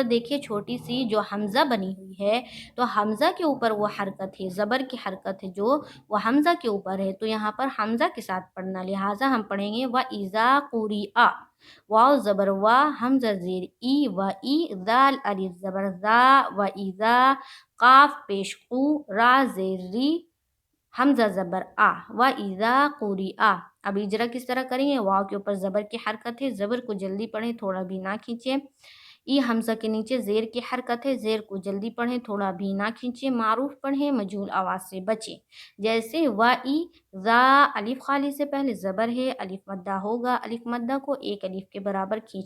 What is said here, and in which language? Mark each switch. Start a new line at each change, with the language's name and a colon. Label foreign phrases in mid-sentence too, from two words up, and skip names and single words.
Urdu: دیکھیں چھوٹی سی جو حمزہ بنی ہوئی ہے، تو حمزہ کے اوپر وہ حرکت ہے، زبر کی حرکت ہے جو وہ حمزہ کے اوپر ہے، تو یہاں پر حمزہ کے ساتھ پڑھنا، لہٰذا ہم پڑھیں گے
Arabic: وَإِذَا قُرِئَ،
Urdu: واو زبر وا، حمزہ زیر ای، وَإِ، دال الف زبر ذا، وَإِذَا، قاف پیش قو، را زیر ری، حمزہ زبر آ،
Arabic: وَإِذَا قُرِئَ۔
Urdu: اب اجرا کس طرح کریں گے؟ واو کے اوپر زبر کی حرکت ہے، زبر کو جلدی پڑھیں، تھوڑا بھی نہ کھینچیں، ای حمزہ کے نیچے زیر کی حرکت ہے، زیر کو جلدی پڑھیں، تھوڑا بھی نہ کھینچیں، معروف پڑھیں، مجہول آواز سے بچیں، جیسے وَإِذَا، الف خالی سے پہلے زبر ہے، الف مدہ ہوگا، الف مدہ کو ایک الف کے برابر کھینچ